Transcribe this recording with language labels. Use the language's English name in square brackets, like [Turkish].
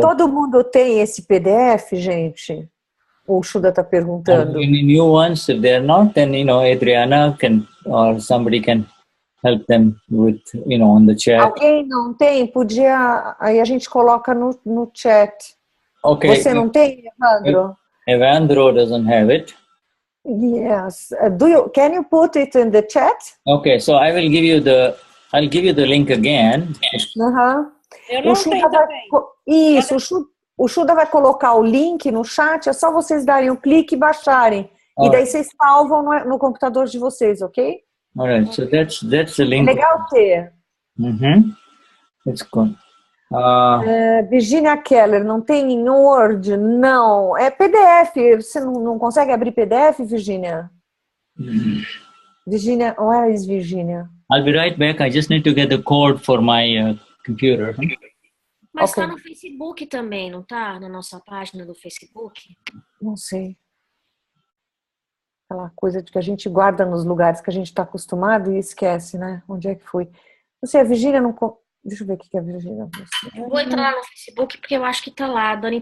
[Portuguese] Todo mundo tem esse PDF, gente? O Shuddha está perguntando. [English] Any new ones? If they're not, then Adriana can or somebody can help them with on the chat. [Portuguese] Alguém não tem? Podia. Aí a gente coloca no chat. [English] Okay. [Portuguese] Você não tem, Evandro? [English] Evandro doesn't have it. Yes. Can you put it in the chat? Okay, so I'll give you the link again. [Portuguese] Eu não tenho também. Isso, o Shuddha vai colocar o link no chat, é só vocês darem o clique e baixarem. E daí vocês salvam no computador de vocês, ok? [English] Alright, so that's the link. [Portuguese] É legal ter. [English] It's good. [Portuguese] Virginia Keller, não tem em Word? Não. É PDF. Você não consegue abrir PDF, Virginia? [English] Virginia, where is Virginia? I'll be right back. I just need to get the code for my computer. [Portuguese] Mas tá no Facebook também, não tá? Na nossa página do Facebook? Não sei. Aquela coisa de que a gente guarda nos lugares que a gente está acostumado e esquece, né? Onde é que foi? Não sei, a Virginia não... Deixa eu ver o que é a Virginia. Vou entrar lá no Facebook porque eu acho que tá lá.